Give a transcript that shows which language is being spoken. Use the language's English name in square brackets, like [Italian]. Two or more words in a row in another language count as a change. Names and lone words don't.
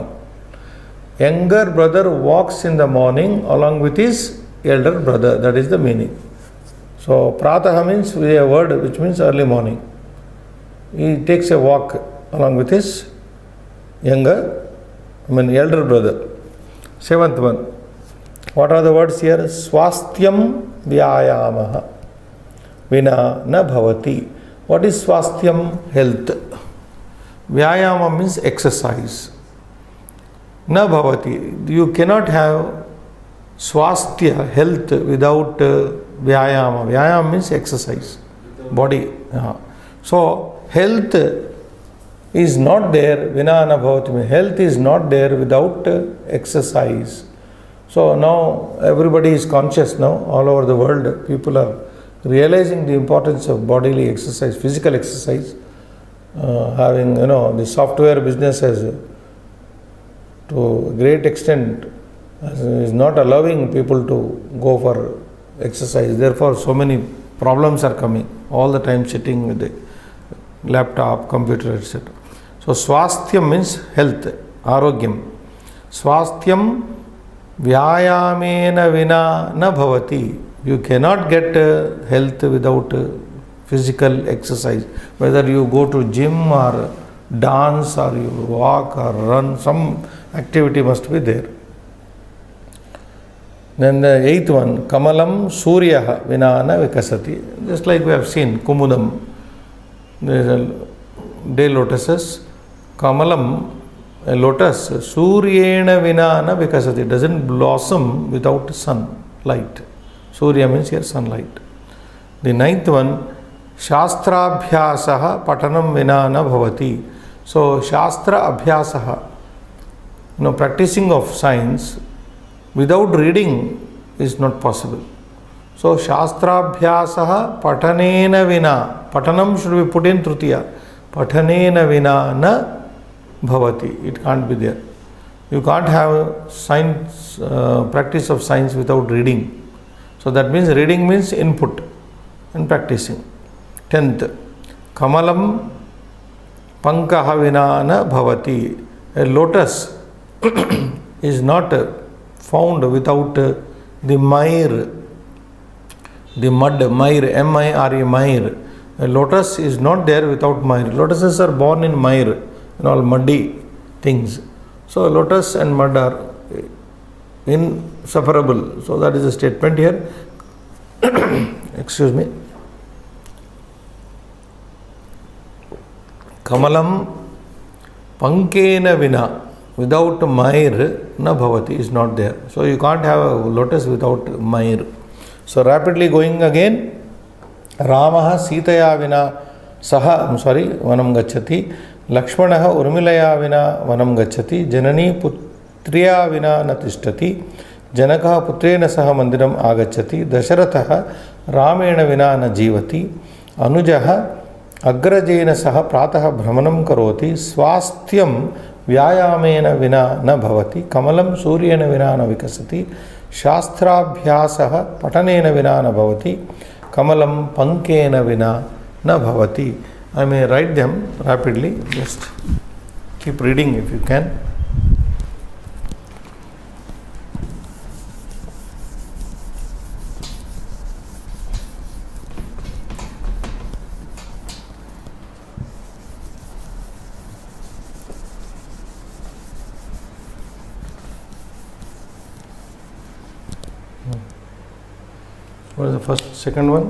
[English] Younger brother walks in the morning along with his elder brother. That is the meaning. So Prataha means a word which means early morning. He takes a walk along with his elder brother. Seventh one. What are the words here? [Sanskrit] स्वास्थ्यं व्यायामः विना न भवति. [English] What is swastham? Health. Vyayama means exercise. [Sanskrit] न भवति. [English] You cannot have swasthya, health, without vyayama. Vyayama means exercise, body. So health is not there. [Sanskrit] विना न भवति. [English] Health is not there without exercise. So now everybody is conscious now. All over the world, people are realizing the importance of bodily exercise, physical exercise. Having, the software business has, to a great extent, is not allowing people to go for exercise. Therefore, so many problems are coming all the time, sitting with the laptop, computer, etc. So, swasthyam means health, arogyam. [Sanskrit] स्वास्थ्यं व्यायामेन विना न भवति. [English] You cannot get health without physical exercise. Whether you go to gym or dance or you walk or run, some activity must be there. Then the eighth one, [Sanskrit] कमलं सूर्यः विना न विकसति. [English] Just like we have seen, Kumudam, there is a day lotuses. Kamalam, a lotus, [Sanskrit] सूर्येण विना न विकसति, [English] doesn't blossom without sun, light. Surya means here sunlight. The ninth one, [Sanskrit] शास्त्राभ्यासः पठनं विना न भवति. So शास्त्र अभ्यासः, [English] practicing of science without reading is not possible. [Sanskrit] So शास्त्राभ्यासः पठनेन विना. [English] Patanam should be put in Tritiya. [Sanskrit] पठनेन विना न भवति. [English] It can't be there. You can't have science, practice of science without reading. So that means reading means input and practicing. 10th, [Sanskrit] कमलं पङ्कः विना न भवति. [English] A lotus is not found without the mire, the mud, mire, M-I-R-E, mire. A lotus is not there without mire. Lotuses are born in mire, all muddy things. So lotus and mud are inseparable. So that is a statement here. Excuse me. [Sanskrit] कमलं पङ्केन विना. [English] Without mire, [Sanskrit] न भवति [English] is not there. So you can't have a lotus without mire. So rapidly going again. [Sanskrit] रामः सीतया विना सह, वनं गच्छति. लक्ष्मणः ऊर्मिलया विना वनं गच्छति। जननी पुत्र्या विना न तिष्ठति. जनकः पुत्रेण सह मन्दिरम् आगच्छति। दशरथः रामेण विना न जीवति. अनुजः अग्रजेन सह प्रातः भ्रमणं करोति. स्वास्थ्यं व्यायामेन विना न भवति. कमलं सूर्येण विना न विकसति। शास्त्राभ्यासः पठनेन विना न भवति. कमलं पङ्केन विना न भवति. [English] I may write them rapidly. Just keep reading if you can. What is the first, second one?